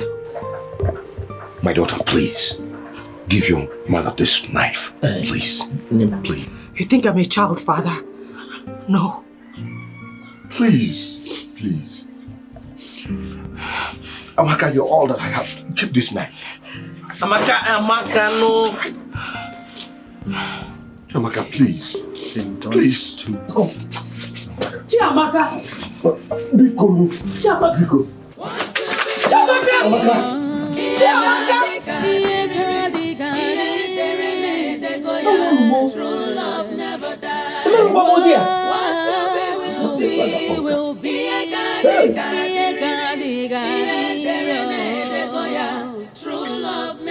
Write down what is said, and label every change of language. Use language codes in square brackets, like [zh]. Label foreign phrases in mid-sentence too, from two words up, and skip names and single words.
[en] My daughter, please. Give your mother this knife. Please. Please. You think I'm a child, Father? No. Please. Amaka, you're all that I have. Keep this knife. Amaka, no. Amaka, please. Please. Go. Chiamaka. Biko. Chiamaka. True love never dies. Will be a true love.